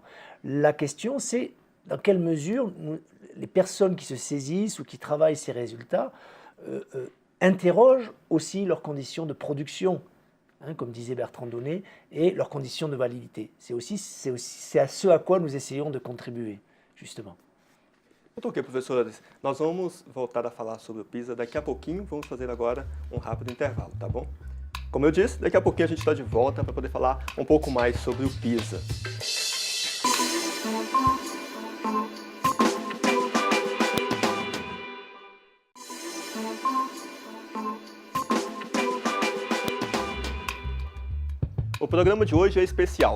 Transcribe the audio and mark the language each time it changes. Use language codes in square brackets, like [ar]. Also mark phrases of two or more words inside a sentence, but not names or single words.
[fr] La question, c'est dans quelle mesure les personnes qui se saisissent ou qui travaillent ces résultats interrogent aussi leurs conditions de production, comme disait Bertrand Donnet, et leurs conditions de validité. C'est à ce à quoi nous essayons de contribuer, justement. [pt] Muito ok, professores. Nós vamos voltar a falar sobre o PISA daqui a pouquinho. Vamos fazer agora rápido intervalo, tá bom? Como eu disse, daqui a pouquinho a gente está de volta para poder falar um pouco mais sobre o PISA. O programa de hoje é especial.